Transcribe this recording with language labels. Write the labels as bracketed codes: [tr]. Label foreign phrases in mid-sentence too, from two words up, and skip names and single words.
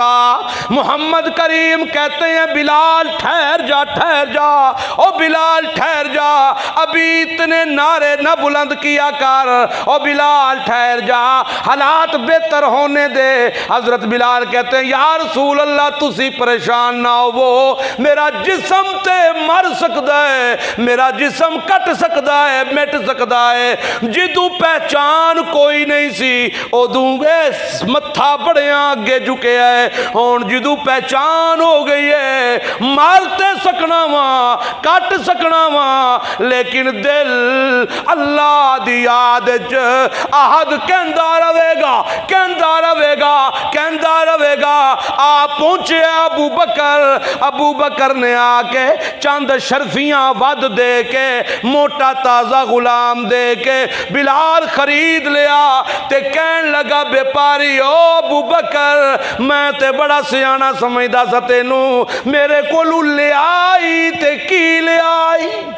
[ur] محمد کریم کہتے ہیں بلال ٹھہر جا، ٹھہر جا، او بلال ٹھہر جا، ابھی اتنے نعرے نہ بلند کیا کر، او بلال ٹھہر جا، حالات بہتر ہونے دے. حضرت بلال کہتے ہیں [ar] يا رسول الله [pa] ਤੁਸੀਂ ਪਰੇਸ਼ਾਨ ਨਾ ਹੋ, [ur] میرا جسم تے مر سکتا ہے، میرا جسم کٹ سکتا ہے، مٹ سکتا ہے. [pa] ਜਿੱਦੂੰ ਪਹਿਚਾਣ ਕੋਈ ਨਹੀਂ ਸੀ ਉੱਦੂੰ ਮੱਥਾ ਬੜੇ ਅੱਗੇ ਝੁਕੇ ਹੈ। ਹੁਣ ਜਿੱਦੂੰ ਪਹਿਚਾਣ ਹੋ ਗਈ ਹੈ, ਮਾਰਤੇ ਸਕਣਾ ਵਾ, ਕੱਟ ਸਕਣਾ ਵਾ, ਲੇਕਿਨ ਦਿਲ ਅੱਲਾਹ ਦੀ ਯਾਦ ਚ ਅਹਦ ਕਹਿੰਦਾ ਰਹੇਗਾ, ਕਹਿੰਦਾ ਰਹੇਗਾ, ਕਹਿੰਦਾ ਰਹੇਗਾ। ਆਪ ਪਹੁੰਚੇ ਅਬੂ ਬਕਰ, ਅਬੂ ਬਕਰ ਨੇ ਆ ਕੇ ਚੰਦ ਸ਼ਰਫ਼ੀਆਂ ਵੱਧ ਦੇ ਕੇ, ਮੋਟਾ ਤਾਜ਼ਾ ਗ਼ੁਲਾਮ ਦੇ ਕੇ ਬਿਲਾਲ ਖ਼ਰੀਦ ਲਿਆ। ਤੇ ਕਹਿਣ ਲੱਗਾ ਵਪਾਰੀ ਓ ਅਬੂ ਬਕਰ, ਮੈਂ ਤੇ ਬੜਾ ਸਿਆਣਾ ਸਮਝਦਾ ਸਾ ਤੈਨੂੰ, ਮੇਰੇ ਕੋਲੋਂ ਲੈ ਆਈ ਤੇ ਕੀ ਲੈ ਆਈ।